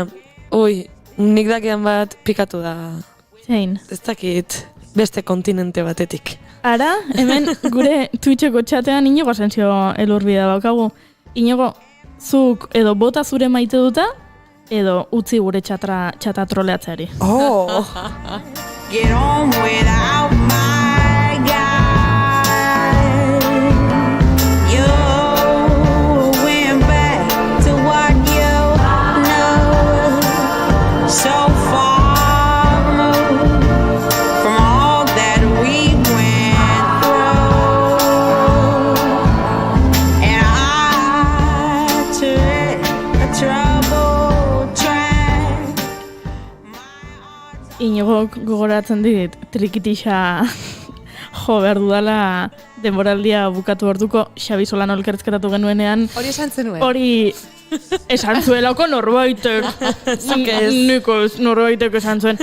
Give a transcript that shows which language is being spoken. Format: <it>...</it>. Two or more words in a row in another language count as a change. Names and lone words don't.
<eu>Ui, nik dakian bat pikatu da. Zein. Ez dakit beste kontinente batetik. Ara, hemen gure Twitcheko txatean Inigo Asensio elurbida baukagu. Inigo, zuk edo bota zure maite duta, edo utzi gure txata troleatzeari.</eu> <en>Oh! Get on without my guy. You went back to what you know. So far removed from all that we went through. And I tread a troubled track.</en> <eu>Inigo gogoratzen dit, trikitixa jo behar dudala denboraldia bukatu orduko Xabi Solano elkarrizketatu genuenean. Hori esan zenuen. Hori esan zuelako norbaitek. Niko norbaitek esan zuen.</eu>